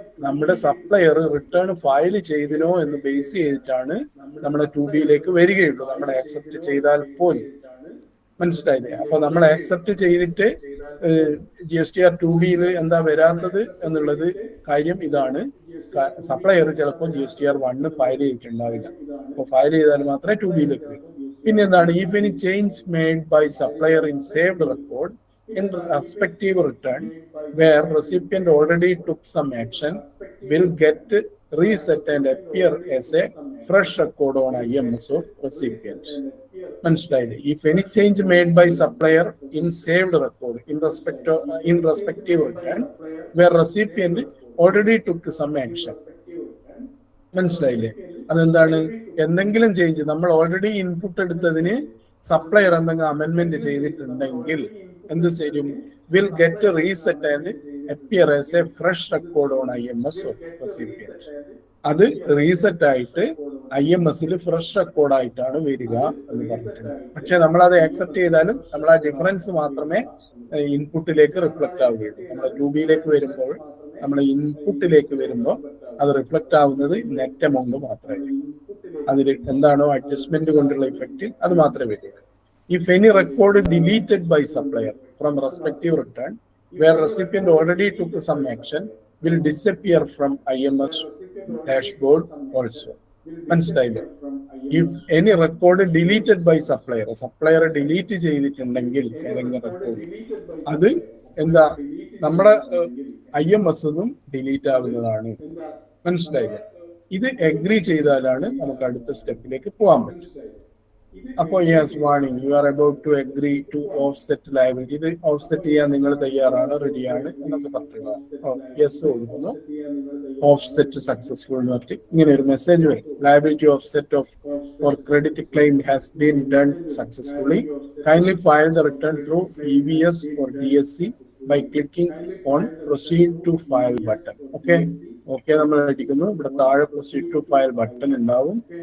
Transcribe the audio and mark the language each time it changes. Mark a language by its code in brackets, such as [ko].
[ml] നമ്മുടെ supplier return file ചെയ്തിനോ എന്ന് base ചെയ്തിട്ടാണ് നമ്മുടെ 2B വരികയുള്ളൂ, നമ്മൾ ആക്സെപ്റ്റ് ചെയ്താൽ പോലും. മനസ്സിലായില്ലേ? അപ്പൊ നമ്മൾ ആക്സെപ്റ്റ് ചെയ്തിട്ട് GSTR 2B എന്താ വരാത്തത് എന്നുള്ളത് കാര്യം ഇതാണ്. സപ്ലയർ ചിലപ്പോൾ GSTR 1 ഫയൽ ചെയ്തിട്ടുണ്ടാവില്ല. അപ്പൊ ഫയൽ ചെയ്താൽ മാത്രമേ 2B വരും. പിന്നെ എന്താണ്? [en] If any change made by supplier in saved record in respective return where recipient already took some action will get reset and appear as a fresh record on IMS of recipient. [ml] മനസ്സിലായില്ലേ? [en] If any change made by supplier in saved record in respective return where recipient already took some action. [ml] മനസ്സിലായില്ലേ? അതെന്താണ്? എന്തെങ്കിലും change നമ്മൾ already input എടുത്തതിന് supplier എന്തെങ്കിലും അമെൻമെന്റ് ചെയ്തിട്ടുണ്ടെങ്കിൽ എന്ത് ചെയ്യും? [en] Will get reset and appear as A fresh record on IMS of recipient. [ml] അത് റീസെറ്റ് ആയിട്ട് IMS ഫ്രഷ് റെക്കോർഡായിട്ടാണ് വരിക എന്ന് പറഞ്ഞിട്ടുണ്ട്. പക്ഷെ നമ്മൾ അത് ആക്സെപ്റ്റ് ചെയ്താലും നമ്മൾ ആ ഡിഫറൻസ് മാത്രമേ ഇൻപുട്ടിലേക്ക് റിഫ്ലക്ട് ആവുകയുള്ളൂ. നമ്മൾ 2B വരുമ്പോൾ, നമ്മൾ ഇൻപുട്ടിലേക്ക് വരുമ്പോൾ അത് റിഫ്ലക്ട് ആവുന്നത് നെറ്റ് എമൗണ്ട് മാത്രമേ. അതിൽ എന്താണോ അഡ്ജസ്റ്റ്മെന്റ് കൊണ്ടുള്ള ഇഫക്റ്റ് അത് മാത്രമേ വരൂ. [en] If any record deleted by supplier from respective return where recipient already took some action will disappear from IMS dashboard also. [ml] മനസ്സിലായില്ലേ? [en] If any record deleted by supplier [ml] delete ചെയ്തിട്ടുണ്ടെങ്കിൽ ഏതെങ്കിലും റെക്കോർഡ്, അത് എന്താ നമ്മുടെ IMS ഡിലീറ്റ് ആവുന്നതാണ്. മനസ്സിലായില്ലേ? ഇത് agri ചെയ്താലാണ് നമുക്ക് അടുത്ത സ്റ്റെപ്പിലേക്ക് പോകാൻ പറ്റും. അപ്പോൾ [en] Yes warning, you are about to agree to offset liability. [ml] ഇത് ഓഫ്സെറ്റ് ചെയ്യാൻ നിങ്ങൾ തയ്യാറാണ്, റെഡിയാണ് എന്നൊക്കെ പറഞ്ഞിട്ടുള്ള യെസ് കൊടുക്കുന്നു. ഓഫ്സെറ്റ് സക്സസ്ഫുൾ എന്ന് പറഞ്ഞിട്ട് ഇങ്ങനെ ഒരു മെസ്സേജ് വരും. [en] Liability offset off for credit claim has been done successfully. Kindly file the return through EBS or DSC by clicking on proceed to file button. [ml] Okay നമ്മൾ അടിക്കുന്നു. ഇവിടെ താഴെ proceed to file button ഉണ്ടാവും.